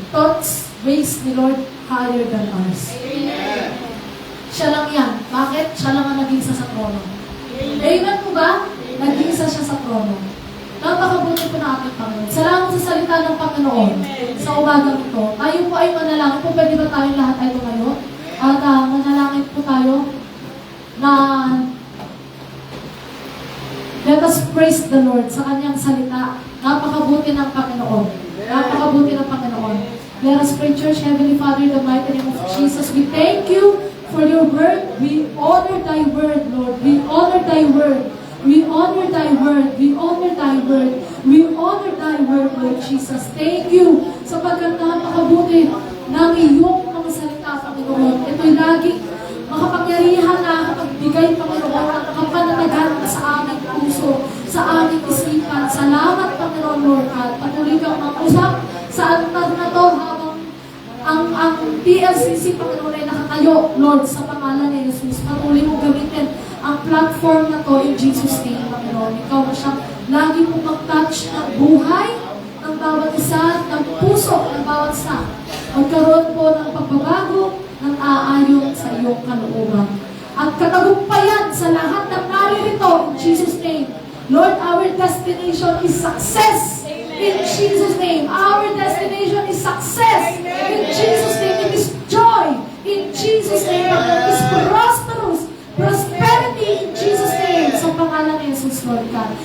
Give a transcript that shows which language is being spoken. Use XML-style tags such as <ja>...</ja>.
<en>Thoughts, ways ni Lord higher than ours. Amen.</en> <tl>Siya lang yan. Bakit? Siya lang ang nag-isa sa trono. Amen po ba? Nag-isa siya sa trono. Napakabuti po na ating Panginoon. Salamat sa salita ng Panginoon. Sa umagang ito, tayo po ay manalangin po. Pwede ba tayong lahat ay tumayo? At manalangin po tayo na</tl> <en>let us praise the Lord</en> <tl>sa kanyang salita. Napakabuti ng Panginoon. Napakabuti ng Panginoon.</tl> <en>Let us pray, Church. Heavenly Father, in the mighty name of Jesus, we thank you for your word. We honor thy word, Lord. We honor thy word. We honor thy word. We honor thy word. We honor thy word, Lord Jesus. Thank you</en> <tl>sapagkat napakabuti ng iyong mga salita, Panginoon. Ito'y laging makapangyarihan na kapagbigay, Panginoon, at kapananagan sa aming puso, sa aming isipan. Salamat, Panginoon, Lord God. Patuloy kang mag-usap sa altar na to habang ang PLCC, Panginoon, ay nakatayo, Lord, sa pangalan ni Jesus. Patuloy mong gamitin ang platform na to</tl> <en>in Jesus' name,</en> <tl>Panginoon. Ikaw na siyang lagi mong mag-touch ng buhay ng bawat isa, ng puso ng bawat isa. Magkaroon po ng pagbabago ng aayon sa iyong kalooban. At katagumpayan sa lahat ng naririto</tl> <en>in Jesus' name. Lord, our destination is success. In Jesus' name. Our destination is success. In Jesus' name. It is joy. In Jesus' name. It is prosperous. Prosperity in Jesus' name.</en> <tl>Sa pangalan ni Jesus, Lord God.</tl>